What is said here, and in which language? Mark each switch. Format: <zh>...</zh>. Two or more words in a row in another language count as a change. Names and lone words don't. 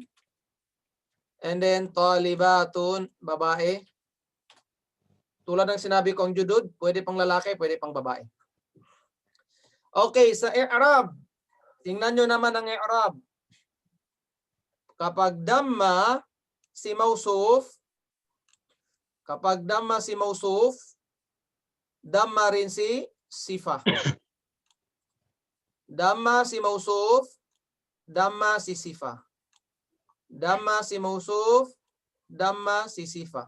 <en>And then,</en> <tl>talibatun, babae. Tulad ng sinabi kong judud, pwede pang lalaki, pwede pang babae. Okay, sa i'rab. Tingnan nyo naman ang i'rab. Kapag damma si mausuf, damma rin si sifa. Damma si mausuf, damma si sifa. Damma si mausuf, damma si sifa.</tl>